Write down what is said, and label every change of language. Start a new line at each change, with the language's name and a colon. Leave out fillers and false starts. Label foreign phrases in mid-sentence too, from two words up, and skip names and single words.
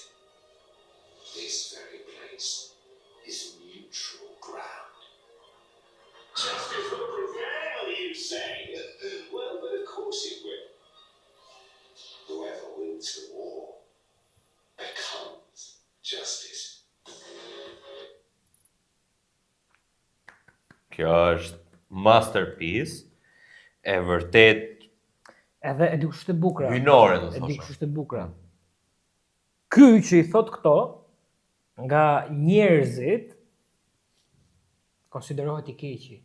English: This very place is neutral ground. Justice will prevail, you say? Well, but of course it will. Whoever wins the war becomes justice.
Albanian: Kjo është masterpiece, e vërtet edhe e di kush është e bukur. Hynore do thosh. E di kush është e bukur. Ky që i thot këto nga njerëzit konsiderohet i keqi.